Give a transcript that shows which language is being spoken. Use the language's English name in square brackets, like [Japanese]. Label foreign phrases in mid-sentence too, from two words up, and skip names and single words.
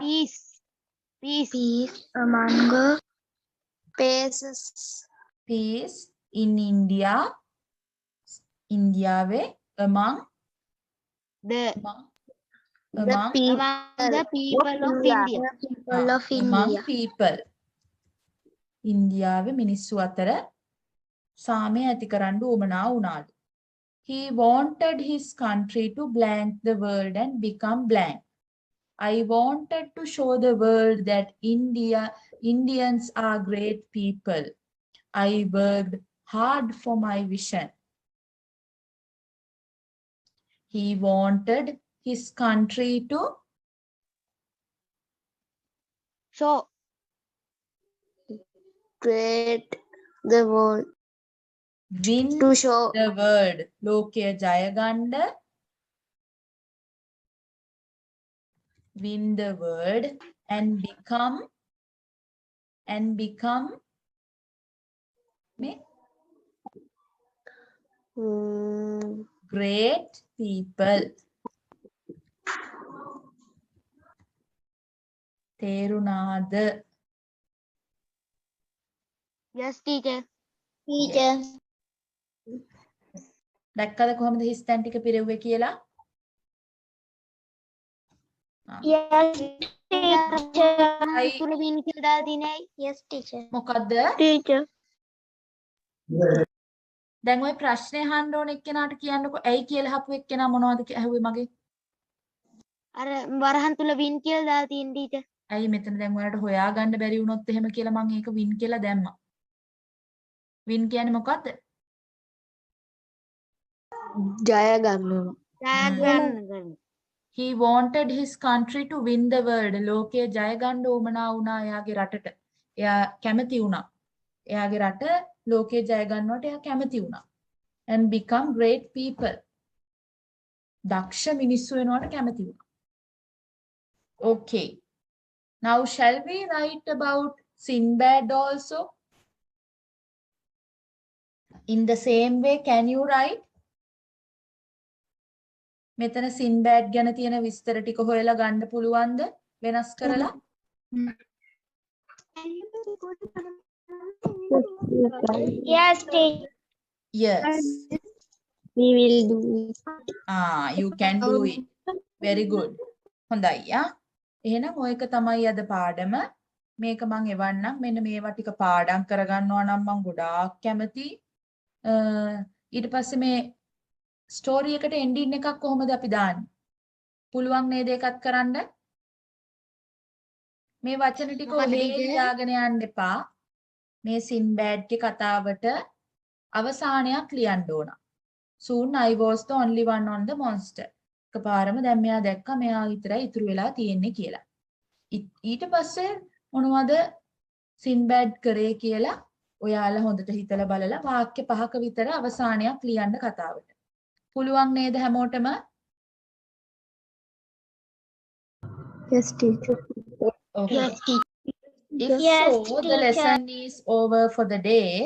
[English] peace among Peace in India. Indiawe among the people of India. among people. [Sinhala] ඉන්දියාවේ මිනිස්සු අතර සාමය ඇති කරන්න උවමනා වුණාලු. [English] He wanted his country to blank the world and become blank. I wanted to show the world that Indians are great people. I worked hard for my vision. He wanted his country to So great the world. win To show the world. [Sinhala] ලෝකය ජය ගන්න. [English] Win the world and become great people. [Sinhala] තේරුණාද? [English] yes, teacher. [Sinhala] දැක්කද කොහොමද හිස් තැන් ටික පිරෙව්වේ කියලා? [English] Yes, I- yes, teacher. [Sinhala] මොකද්ද? [English] Teacher. [Sinhala] දැන් ওই ප්‍රශ්නේ අහන්න ඕන එක්කෙනාට කියන්නකෝ. ඇයි කියලා අහපු එක්කෙනා මොනවද ඇහුවේ මගේ? අර වරහන් තුල වින් කියලා දාලා තියෙන teacher. ඇයි මෙතන දැන් ඔයාලට හොයාගන්න බැරි වුණොත් එහෙම කියලා මම ඒක වින් කියලා දැම්මා. වින් කියන්නේ මොකද්ද? ජය ගන්නවා. ජයග්‍රහණ කරන. [English] He wanted his country to win the world. [Sinhala] ලෝකයේ ජය ගන්න උවමනා වුණා එයාගේ රටට. එයා කැමති වුණා. එයාගේ රට ලෝකයේ ජය ගන්නවට එයා කැමති වුණා. [English] And become great people. [Sinhala] දක්ෂ මිනිස්සු වෙනවට කැමති වුණා. [English] Okay. Now shall we write about Sinbad also? In the same way, can you write? [Sinhala] මෙතන සින්බෑඩ් ගැන තියෙන විස්තර ටික හොයලා ගන්න පුළුවන්ද වෙනස් කරලා? [English] Yes, teacher. Yes. We will do it. You can do it. Very good. [Sinhala] හොඳයි යා. එහෙනම් ඔය එක තමයි අද පාඩම. මේක මම එවන්නම්. මෙන්න මේවා ටික පාඩම් කරගන්නවා නම් මම ගොඩාක් කැමතියි. ඊට පස්සේ මේ ස්ටෝරි එකට එන්ඩින් එකක් කොහොමද අපි දාන්නේ? පුළුවන් නේද ඒකත් කරන්න? මේ වචන ටික ඔලේ දාගෙන යන්න එපා. මේ සින්බෑඩ්ගේ කතාවට අවසානයක් ලියන්න ඕන. [English] Soon I was the only one on the monster. [Sinhala] එකපාරම දැන් මෙයා දැක්කා මෙයා විතරයි ඉතුරු වෙලා තියෙන්නේ කියලා. ඊට පස්සේ මොනවද සින්බෑඩ් කරේ කියලා ඔයාලා හොඳට හිතලා බලලා වාක්‍ය 5ක විතර අවසානයක් ලියන්න කතාවට. පුළුවන් නේද හැමෝටම? [English] Yes, teacher. Okay. Yes, teacher. If Yes, so, the lesson is over for the day.